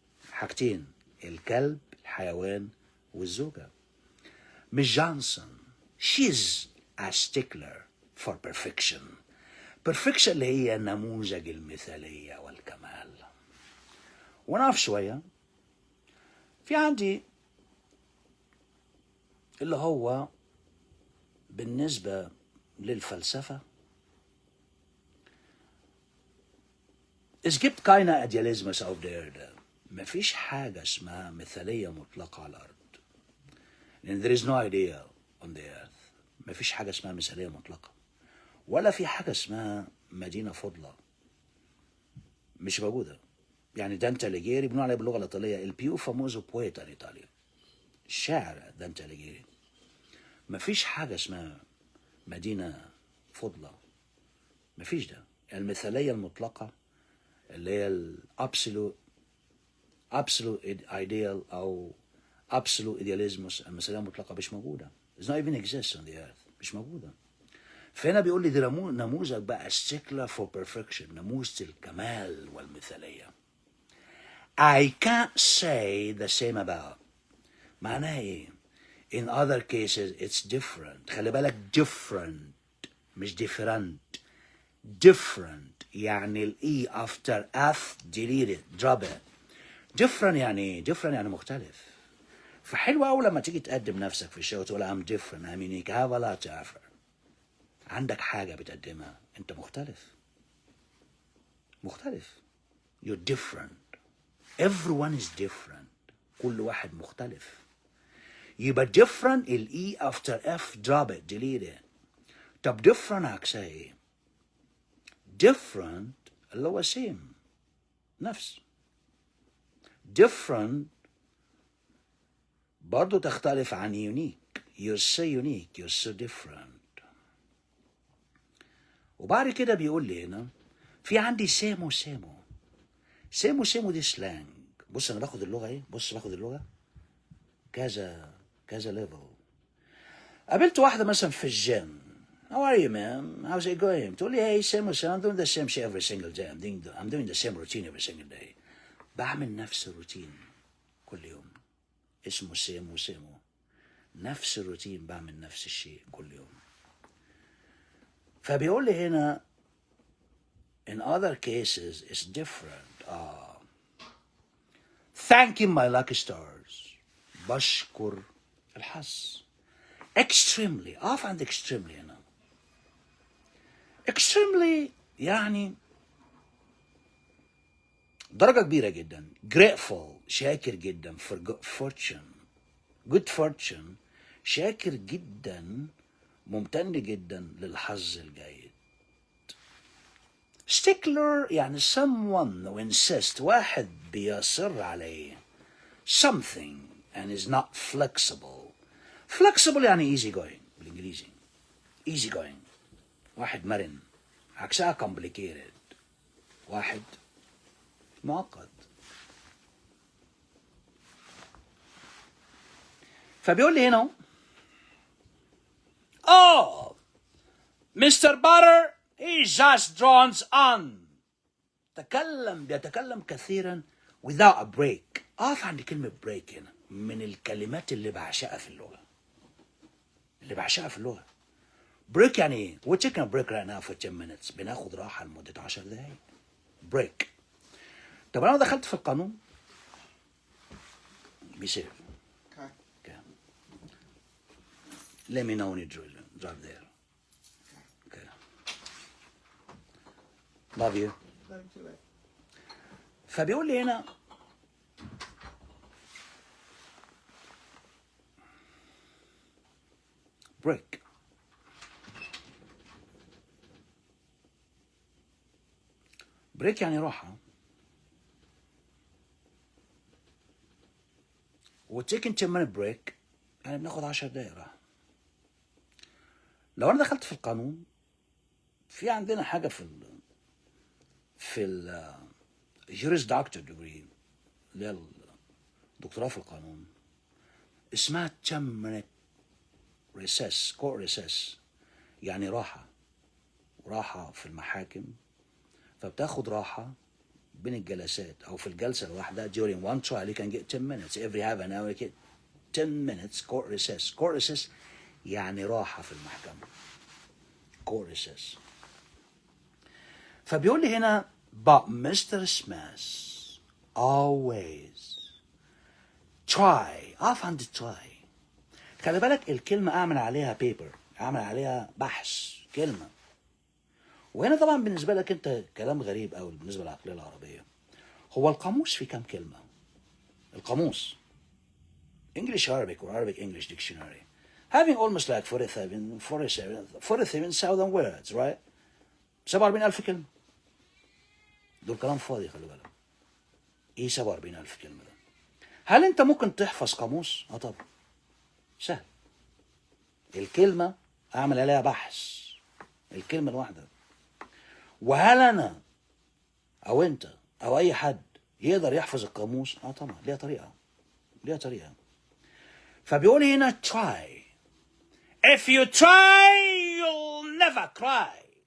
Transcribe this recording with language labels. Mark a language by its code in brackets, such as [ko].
[ar] حاجتين، الكلب الحيوان والزوجة. [en] مش Johnson she's a stickler for perfection. [ar] perfection اللي هي نموذج المثالية والكمال. ونقف شوية في عندي اللي هو بالنسبة للفلسفة [de] es gibt keine Idealismus auf der Erde. [ar] مفيش حاجة اسمها مثالية مطلقة على الأرض. [en] And there is no ideal on the earth. [ar] مفيش حاجة اسمها مثالية مطلقة، ولا في حاجة اسمها مدينة فضلة، مش موجودة. يعني دانتا أليجيري بنقول عليه باللغة الإيطالية البيو فاموزو بويتا إيطاليا، الشاعر دانتا أليجيري. مفيش حاجة اسمها مدينة فضلة، مفيش ده. المثالية المطلقة اللي هي الابسولوت ايديال او absolute idealismus، المثالية المطلقة مش موجودة. [en] It's not even exist on the earth، [ar] مش موجودة. فهنا بيقول لي دي نموذج بقى [en] stickler for perfection، [ar] نموذج الكمال والمثالية. [en] I can't say the same about. [ar] معناها ايه؟ [en] In other cases it's different. [ar] خلي بالك different مش different. [en] different يعني الاي after f delete it drop it. [ar] different يعني ايه؟ different يعني مختلف. فحلو قوي لما تيجي تقدم نفسك في الشغل تقول [en] I'm different I'm unique I have a lot to offer. [ar] عندك حاجة بتقدمها، انت مختلف. [en] You're different. Everyone is different. [ar] كل واحد مختلف. يبقى [en] different ال E after F drop it delete it. [ar] طب different عكسها ايه؟ different اللي هو same نفس. different برضو تختلف عن unique. [en] you're so unique, you're so different. [ar] وبعد كده بيقول لي هنا في عندي سامو سامو. سامو سامو دي سلانج. بص انا باخد اللغه ايه؟ بص باخد اللغه كذا كذا ليفل. قابلت واحده مثلا في الجيم. [en] How are you, man? How's it going? [ar] تقول لي [en] hey سامو سامو I'm doing the same shit every single day. I'm doing the same routine every single day. [ar] بعمل نفس الروتين كل يوم. اسمه سامو سامو. نفس الروتين بعمل نفس الشيء كل يوم. فبيقول لي هنا [en] in other cases it's different. Thanking my lucky stars. [ar] بشكر الحظ. extremely. اقف عند extremely هنا. extremely يعني درجة كبيرة جدا. grateful شاكر جدا. [en] for fortune. [ar] good fortune شاكر جدا ممتن جدا للحظ الجيد. [en] stickler يعني someone who insists [ar] واحد بيصر عليه [en] something and is not flexible. flexible يعني easy going بالإنجليزي. [ar] easy going واحد مرن. عكسها complicated واحد معقد. فبيقول لي هنا Mr. [en] Butter he just drones on. [ar] بيتكلم كثيرا [en] without a break. [ar] اقف عند كلمة break هنا. من الكلمات اللي بعشقها في اللغة. [en] break [ar] يعني ايه؟ [en] We're taking a break right now for 10 minutes. [ar] بناخد راحة لمدة 10 دقايق. break. طب انا دخلت في القانون بيصير. [en] Okay. Let me know when you drive there. Okay. Love you. [ar] فبيقول لي هنا break. break يعني راحة. و [en] taking 10 minute break [ar] يعني بناخد 10 دقايق راحة. لو انا دخلت في القانون في عندنا حاجة في ال [en] juris doctor degree [ar] اللي هي الدكتوراه في القانون اسمها [en] 10 minute recess court recess [ar] يعني راحة في المحاكم. فبتاخد راحة بين الجلسات أو في الجلسة الواحدة [en] during one trial you can get 10 minutes every half an hour you get 10 minutes court recess. [ar] court recess يعني راحة في المحكمة. [en] court recess. [ar] فبيقول لي هنا [en] but Mr. Smith always try. [ar] أقف عند [en] try. [ar] خلي بالك الكلمة أعمل عليها paper. أعمل عليها بحث كلمة. وهنا طبعا بالنسبة لك أنت كلام غريب أوي بالنسبة للعقلية العربية. هو القاموس في كام كلمة؟ القاموس [en] English Arabic or Arabic English dictionary having almost like 47,000 words right? [ar] 47,000 كلمة. دول كلام فاضي خلي بالك. ايه 47,000 كلمة ده؟ هل انت ممكن تحفظ قاموس؟ طبعا سهل. الكلمة اعمل عليها بحث. الكلمة الواحدة. وهل انا او انت او اي حد يقدر يحفظ القاموس؟ طبعا ليها طريقة. فبيقول هنا try. [en] If you try you'll never cry.